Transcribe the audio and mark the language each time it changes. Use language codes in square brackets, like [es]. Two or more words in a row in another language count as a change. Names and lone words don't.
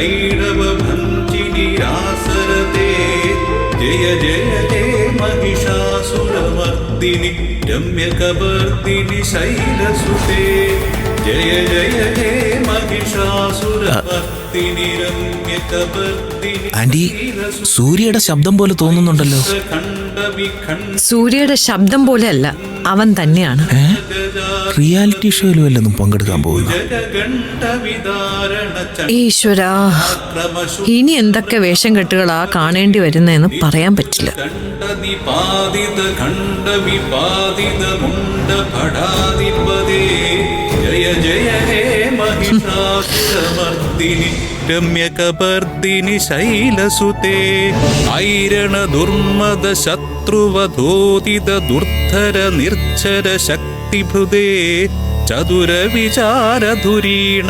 [sa] रासरते जय जय हे महिषासुरमर्दिनि रम्यकपर्दिनि शैलसुते जय जय हे महिषासुरमर्दिनि रम्यकपर्दिनि [ml] ആന്റി, സൂര്യയുടെ ശബ്ദം പോലെ തോന്നുന്നുണ്ടല്ലോ. സൂര്യയുടെ ശബ്ദം പോലെയല്ല, അവൻ തന്നെയാണ്. റിയാലിറ്റി ഷോയിലും വല്ലതും പങ്കെടുക്കാൻ പോകുന്നു. ഈശ്വരാ, ഇനി എന്തൊക്കെ വേഷം കെട്ടുകളാ കാണേണ്ടി വരുന്നതെന്ന് പറയാൻ പറ്റില്ല. [sa] ജയ ജയ ഹേ महिषासुरमर्दिनि रम्यकपर्दिनि शैलसुते ऐरण दुर्मद शत्रुवधोदित दुर्धर निर्झर शक्तिभृदे चतुर विचारधुरीण